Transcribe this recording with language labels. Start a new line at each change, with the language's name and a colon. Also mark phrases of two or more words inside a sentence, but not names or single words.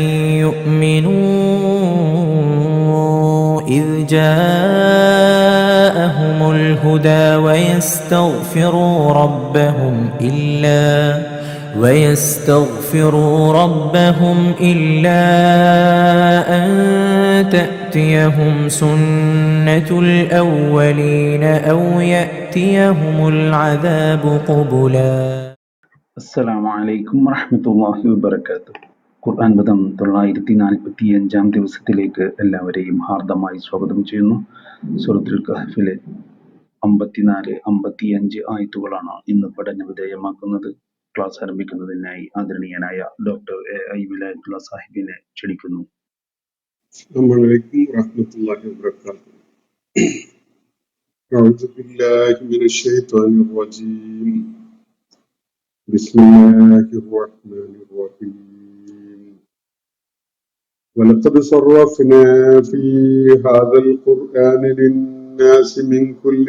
Arabic: يؤمنوا إذ جاءهم الهدى ويستغفروا ربهم إلا أن تأتيهم سنة الأولين أو يأتيهم العذاب قبلا. السلام عليكم ورحمة الله وبركاته.
Malayalam: ഖുർആൻ പദം 945 ദിവസത്തിലേക്ക് എല്ലാവരെയും ഹാർദമായി സ്വാഗതം ചെയ്യുന്നു. സൂറത്തുൽ കഹ്ഫിലെ 54, 55 ആയത്തുകളാണ് ഇന്ന് പഠന വിധേയമാക്കുന്നത്. ക്ലാസ് ആരംഭിക്കുന്നതിനായി ആദരണീയനായ ഡോക്ടർ എ വിലായത്തുള്ള സാഹിബിനെ ക്ഷണിക്കുന്നു.
Arabic: السلام عليكم ورحمة الله وبركاته. أعوذ بالله من الشيطان الرجيم. بسم الله الرحمن الرحيم. ولقد صرفنا في هذا القرآن للناس من كل